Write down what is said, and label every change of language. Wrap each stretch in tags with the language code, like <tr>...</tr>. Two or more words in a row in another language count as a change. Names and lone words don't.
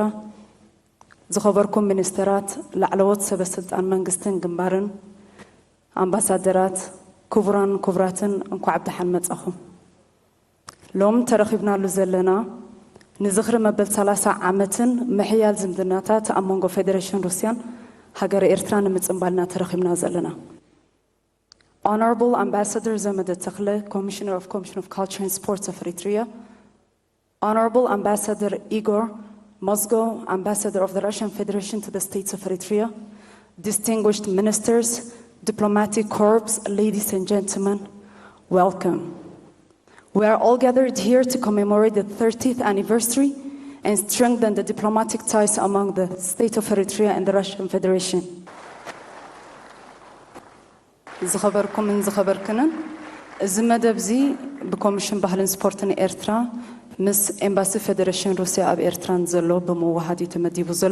<ti>ዝኸበርኩም ሚኒስትራት ላዕለዎት ሰበስልጣን መንግስትን ግንባርን አምባሳደራት ክቡራን ክቡራትን እንኳዕ ብደሓን መጻኹም ሎም ተረኺብናሉ ዘለና ንዝኽሪ መበል 30 ዓመትን ምሕያል ዝምድናታት ኣብ መንጎ ፌዴሬሽን ሩስያን ሃገር ኤርትራ ንምጽምባልና ተረኺብና ዘለና</ti> <en>Honorable Ambassador Zemede Tekle, Commissioner of Culture and Sports of Eritrea, Honorable Ambassador Igor Mozgo, Ambassador of the Russian Federation to the States of Eritrea, distinguished ministers, diplomatic corps, ladies and gentlemen, welcome. We are all gathered here to commemorate the 30th anniversary and strengthen the diplomatic ties among the State of Eritrea and the Russian Federation.</en> <ti>ዝኸበርኩም ዝኸበርክንን እዚ መደብ እዚ ብኮሚሽን ባህልን ስፖርትን ኤርትራ ምስ ኤምባሲ ፌዴሬሽን ሩስያ ኣብ ኤርትራን ዘሎ ብምውሃድ ተመዲቡ ዘሎ</ti>